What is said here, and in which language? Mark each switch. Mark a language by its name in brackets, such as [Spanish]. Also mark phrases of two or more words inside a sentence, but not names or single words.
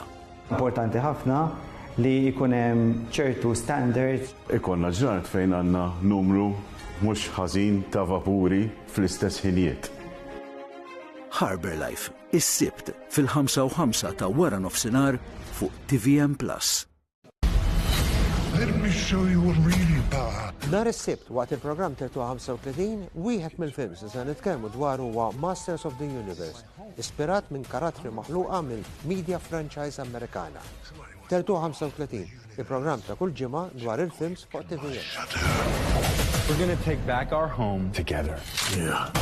[Maltese] Importanti ħafna li jkun hemm ċertu standards. Ikonna ġranet fejn għandna numru mhux ħażin ta' vapuri fl-istess ħinijiet. Harbour Life, is-sibt fil-5 ta' wara nofsinhar fuq TVM+. [English] Let me show you what really power. [Maltese] Nar is-sibt waqt il-programm 35 wieħed mill-films li se nitkellmu dwar huwa Masters of the Universe, ispirat minn karattri maħluqa mill- [English] media franchise [Maltese] Amerikana. 35, il-programm ta' kull ġimgħa dwar il-films fuq TVM. [English] We're going to take back our home together. Yeah.